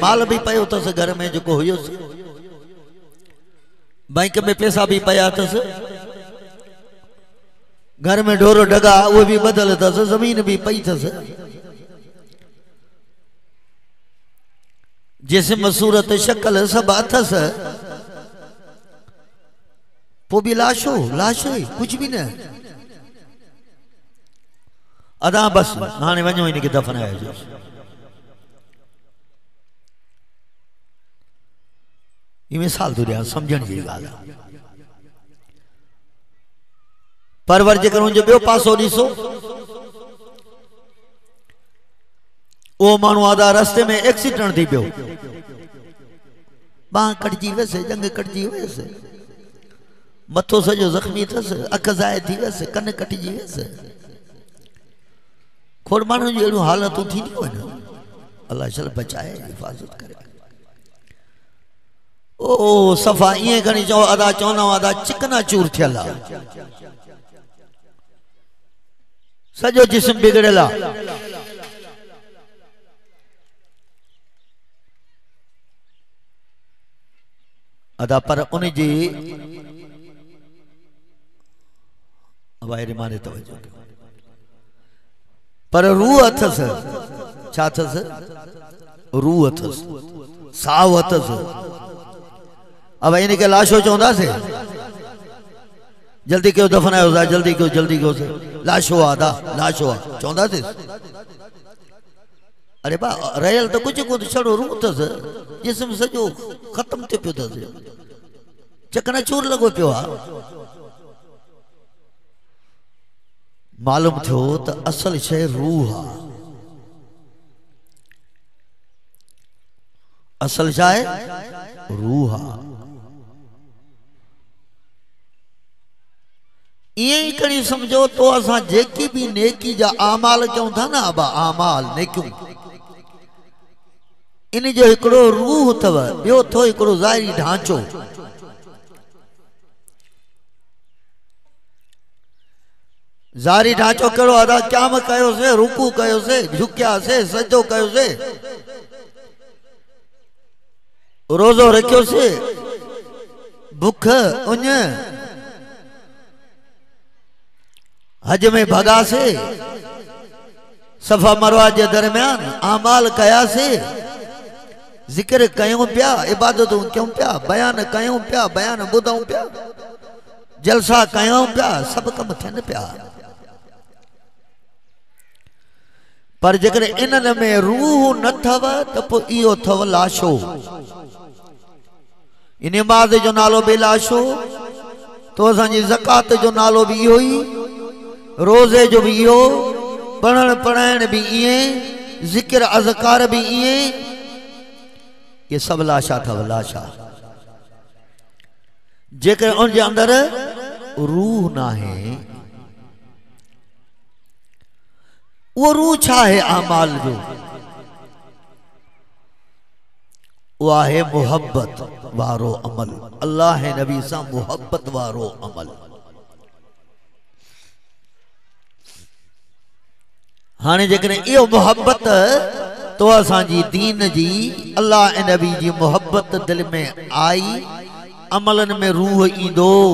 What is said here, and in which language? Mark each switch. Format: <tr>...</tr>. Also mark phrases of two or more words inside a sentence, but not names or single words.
<sd>माल भी पयो तस घर में जो हुयुस, बैंक में पैसा भी पया तस, घर में ढोरो ढगा वो भी बदल तस, जमीन भी पई तस। जिस्म सूरत शक्ल सब अथस, वो भी लाशो लाश है, कुछ भी न। अदा बस हाने वञो इनके दफनायो। ये मिसाल तो दिया समझण जी गाल। परवर जेकर उन जो बियो पासो दिसो, ओ मानू आदा रस्ते में एक्सीडेंट थी पियो, बाह कटजी वैसे, जंग कटजी वैसे, मथो सजो जख्मी थस, अख ज़ाय थी वैसे, कन कटजी वैसे। खोड़ मानू जी एड़ू हालतूं थी न, अल्लाह चल बचाए हिफाजत करे। ओ सफ़ा इं खणी चो अदा चवंदा अदा चिकना चूर थियल आ, सजो जिस्म बिगड़ियल आ। अदा पर उन जी माने तवज्जो, पर रूह अथस, छा अथस? रूह अथस, साव अथस। अब इनके लाशो चवंदा से, जल्दी क्यों दफनायो, जल्दी क्यों से, लाशो आदा लाशो आ चवंदा से। अरे बा रहियल तो कुछ को छड़ो रूह अथस, जिस्म सजो खत्म थे पियो थस, चकना चूर लगो पियो आ। मालूम थो तो असल शे रूह आ, असल शा है रूह आ। इं कड़ी समझो तो असा जेकी भी नेकी जा आमाल क्यों था ना, अब आमाल नेकियूं इन जो एकड़ो रूह थव, बियो थो एकड़ो ज़ाहिरी ढांचो। ज़ाहिरी ढांचो करो अदा क्याम कयो से, रुकू कयो से, झुकिया से, सजदो कयो से, रोजो रखियो से, भूख उन हज में भगा से, सफा मरवा के दरमियान आमाल कया से, जिक्र कयूं पिया, इबादतूं क्यों पिया, बयान कयूं पिया, बयान बुधूं पिया, जलसा कयूं पिया, सब कम थियन पिया। पर जेकर इनन में रूह न थव तो पो इहो थव लाशो। नमाज जो नालो भी लाशो, तो असांजी ज़कात जो नालो भी इहो ही, रोज़े जो भी इहो, पढ़ण पढ़ाइण भी इएं, जिक्र अज़कार भी इएं, ये सब लाशा थव लाशा। जेकर उन जे अंदर रूह ना है, वो रूह छा है आमाल जो, वो है मोहब्बत वारो अमल, अल्लाह नबी सा मोहब्बत वारो अमल। हाँ जेकर इहो मोहब्बत तो असांजी दीन जी, अल्लाह नबी जी मोहब्बत दिल में आई, अमलन में रूह ईंदो।</sd>